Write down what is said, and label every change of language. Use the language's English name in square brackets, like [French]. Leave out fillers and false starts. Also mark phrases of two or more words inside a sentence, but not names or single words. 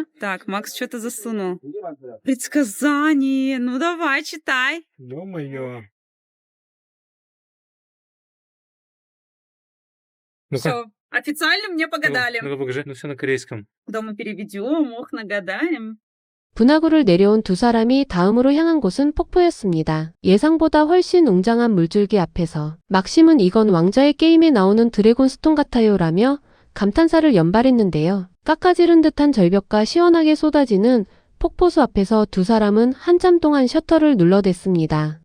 [Russian] Так, Макс что-то засунул. Предсказание. Ну, давай, читай. Ё-моё. Все, официально мне погадали. Ну-ка покажи. Ну все на корейском. Дома переведем, ох, нагадаем. [Korean] 분화구를 내려온 두 사람이 다음으로 향한 곳은 폭포였습니다. 예상보다 훨씬 웅장한 물줄기 앞에서 막심은 이건 왕자의 게임에 나오는 드래곤 스톤 같아요 라며 감탄사를 연발했는데요. 깎아지른 듯한 절벽과 시원하게 쏟아지는 폭포수 앞에서 두 사람은 한참 동안 셔터를 눌러댔습니다.